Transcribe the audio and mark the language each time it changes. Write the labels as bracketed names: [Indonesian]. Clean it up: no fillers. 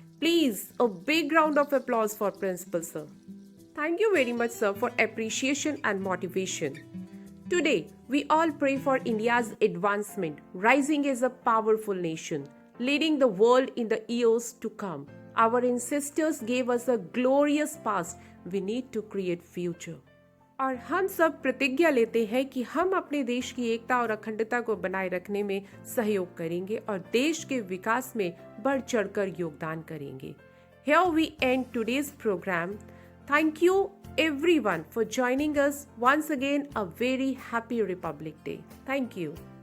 [English] Please, a big round of applause for principal sir. Thank you very much, sir, for appreciation and motivation. Today, we all pray for India's advancement, rising as a powerful nation, leading the world in the years to come. Our ancestors gave us a glorious past. We need to create future. [Hindi] और हम सब प्रतिज्ञा लेते हैं कि हम अपने देश की एकता और अखंडता को बनाए रखने में सहयोग करेंगे और देश के विकास में बढ़ चढ़कर योगदान करेंगे. [English] Here we end today's program. Thank you everyone for joining us. Once again, a very happy Republic Day. Thank you.